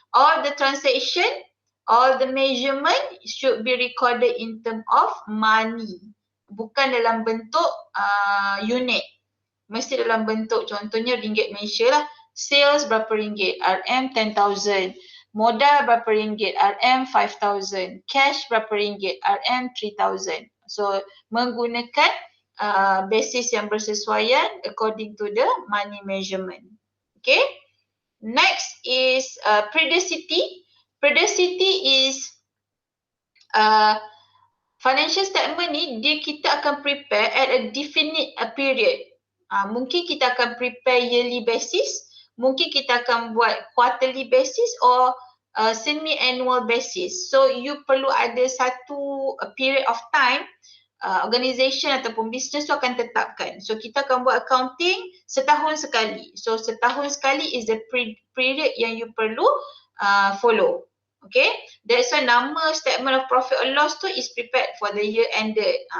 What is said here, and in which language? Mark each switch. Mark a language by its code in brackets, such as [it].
[en] All the transaction, all the measurement should be recorded in term of money. [ms] Bukan dalam bentuk unit. Mesti dalam bentuk, contohnya ringgit Malaysia lah. Sales berapa ringgit? RM 10,000. Modal berapa ringgit? RM 5,000. Cash berapa ringgit? RM 3,000. So menggunakan basis yang bersesuaian [en] according to the money measurement. [ms] Okay. [en] Next is periodicity. Periodicity is financial statement ni kita akan prepare at a definite period. [ms] Mungkin kita akan prepare yearly basis, mungkin kita akan buat quarterly basis or semi-annual basis. So you perlu ada satu period of time organisation ataupun business tu akan tetapkan. So kita akan buat accounting setahun sekali. So setahun sekali is the period yang you perlu follow. [en] Okay, that's why nama statement of profit or loss tu is prepared for the year ended.